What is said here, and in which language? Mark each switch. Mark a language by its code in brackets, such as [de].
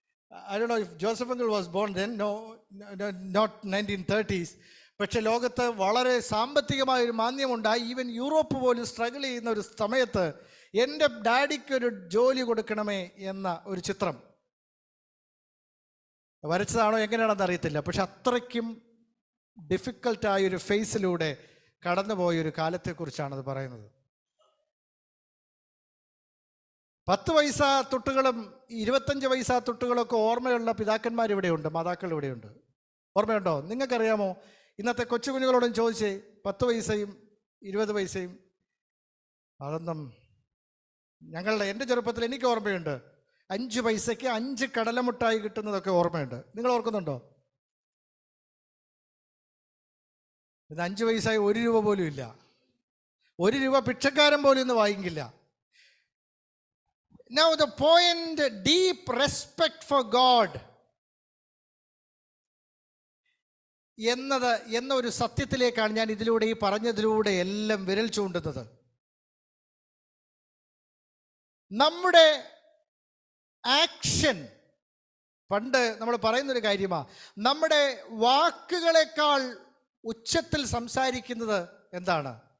[en] I don't know if Joseph Uncle was born then. No, not 1930s. [ml] പക്ഷെ ലോകത്ത് വളരെ സാമ്പത്തികമായ ഒരു മാന്ദ്യമുണ്ടായി. ഈവൻ യൂറോപ്പ് പോലും സ്ട്രഗിൾ ചെയ്യുന്ന ഒരു സമയത്ത് എൻ്റെ ഡാഡിക്കൊരു ജോലി കൊടുക്കണമേ എന്ന ഒരു ചിത്രം വരച്ചതാണോ എങ്ങനെയാണെന്ന് അറിയത്തില്ല. പക്ഷെ അത്രയ്ക്കും ഡിഫിക്കൽട്ടായൊരു ഫേസിലൂടെ കടന്നുപോയൊരു കാലത്തെക്കുറിച്ചാണത് പറയുന്നത്. 10 പൈസ തൊട്ടുകളും 25 പൈസ തൊട്ടുകളൊക്കെ ഓർമ്മയുള്ള പിതാക്കന്മാർ ഇവിടെയുണ്ട്, മാതാക്കൾ ഇവിടെയുണ്ട്. ഓർമ്മയുണ്ടോ? നിങ്ങൾക്കറിയാമോ? ഇന്നത്തെ കൊച്ചു കുഞ്ഞുങ്ങളോടും ചോദിച്ചേ, 10 പൈസയും 20 പൈസയും. അതൊന്നും എൻ്റെ ചെറുപ്പത്തിൽ എനിക്ക് ഓർമ്മയുണ്ട്. 5 പൈസയ്ക്ക് 5 കടലമുട്ടായി കിട്ടുന്നതൊക്കെ ഓർമ്മയുണ്ട്. നിങ്ങൾ ഓർക്കുന്നുണ്ടോ? ഇത് 5 പൈസ 1 രൂപ പോലും ഇല്ല. 1 രൂപ ഭിക്ഷക്കാരൻ പോലും ഇന്ന് വാങ്ങിക്കില്ല. [en] Now the point, deep respect for God. [ml] എന്നൊരു സത്യത്തിലേക്കാണ് ഞാൻ ഇതിലൂടെ ഈ പറഞ്ഞതിലൂടെ എല്ലാം വിരൽ ചൂണ്ടുന്നത്. നമ്മുടെ ആക്ഷൻ, പണ്ട് നമ്മൾ പറയുന്നൊരു കാര്യമാണ്, നമ്മുടെ വാക്കുകളെക്കാൾ ഉച്ചത്തിൽ സംസാരിക്കുന്നത് എന്താണ്?